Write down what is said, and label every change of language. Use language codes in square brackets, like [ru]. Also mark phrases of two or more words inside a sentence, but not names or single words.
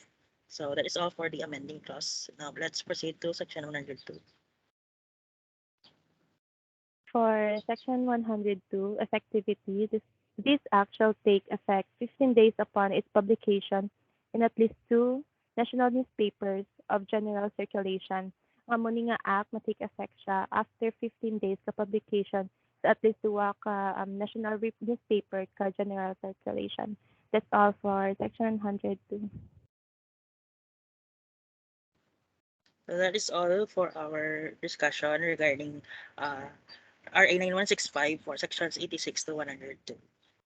[en] So that is all for the amending clause. Now let's proceed to section 102. For Section 102, effectivity, this act shall take effect 15 days upon its publication in at least 2 national newspapers of general circulation. [hil] Ang muni nga act ma- [en] take effect [hil] siya [en] after 15 days [hil] ka publication sa [en] at least [hil] 2 ka [en] national newspaper [hil] ka [en] general circulation. That's all for Section 102. So that is all for our discussion regarding RA 9165 for sections 86 to 102.